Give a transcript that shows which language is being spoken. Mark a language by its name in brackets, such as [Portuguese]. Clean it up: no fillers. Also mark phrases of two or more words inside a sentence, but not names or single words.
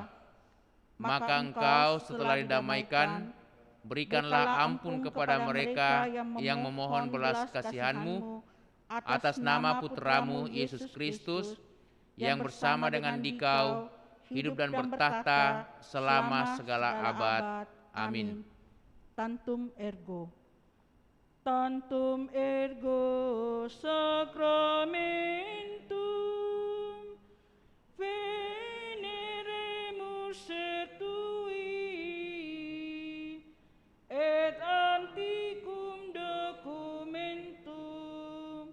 [Indonesian] Maka Engkau setelah didamaikan, berikanlah ampun kepada mereka yang memohon belas kasihan-Mu, atas nama Putramu Yesus Kristus, yang bersama dengan Dikau hidup dan bertahta selama segala abad. Amin. [Latin] Tantum ergo. Tantum ergo sacramentum veneremus certui et antiquum documentum